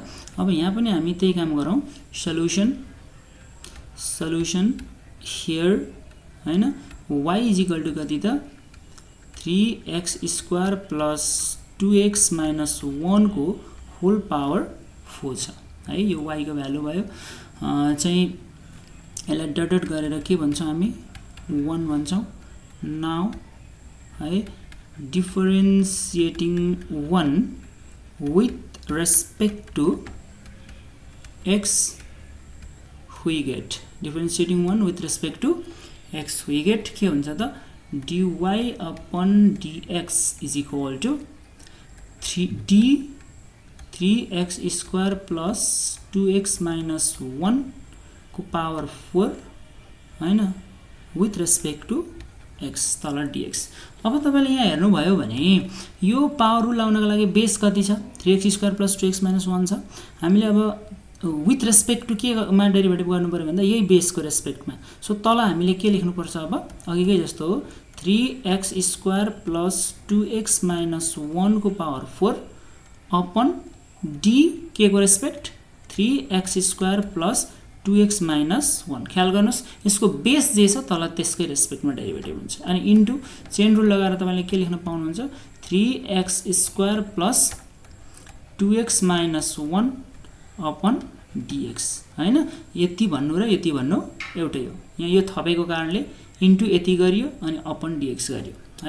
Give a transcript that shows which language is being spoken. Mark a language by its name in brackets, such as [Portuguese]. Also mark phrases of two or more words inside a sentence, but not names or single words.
[Nepali] अब यहाँ पनि हामी त्यही काम गरौँ, [English] solution here [Nepali] हैन, y [English] is equal to [Nepali] कति त [English] 3x² plus 2x minus 1 [Nepali] को [English] whole power [Nepali] 4 छ है। यो y को भ्यालु भयो, चाहिँ यसलाई [English] dot dot [Nepali] गरेर के भन्छौं हामी 1 भन्छौं। [English] नाउ है differentiating 1 with respect to x we get, differentiating 1 with respect to x we get [Nepali] के हुन्छ त [English] dy upon dx is equal to 3x² plus 2x minus 1 को पावर 4 हैन with respect to x तल dx। [Nepali] अब तपाईले यहाँ हेर्नु भयो भने यो [English] power rule [Nepali] लाउनको लागि बेस कति छ [English] 3x² plus 2x minus 1 [Nepali] छ। हामीले अब [English] with respect to [Nepali] के मा डेरिभेटिभ गर्नु पर्यो भन्दा यही बेसको रेस्पेक्टमा। सो तल हामीले के लेख्नु पर्छ अब अघिकै जस्तो हो [English] 3x² plus 2x minus 1 [Nepali] को पावर 4 [English] upon d [Nepali] के को रेस्पेक्ट [English] 3x² plus 2x minus 1। [Nepali] ख्याल गर्नुस् यसको बेस जे छ तल त्यसकै रेस्पेक्टमा डेरिभेटिभ हुन्छ। अनि [English] into chain rule [Nepali] लगाएर तपाईले के लेख्न पाउनुहुन्छ [English] 3x² plus 2x minus 1 upon dx [Nepali] हैन। यति भन्नु र यति भन्नु एउटै हो, यहाँ यो थपेको कारणले इन्टु यति गरियो अनि [English] upon dx [Nepali] गरियो है।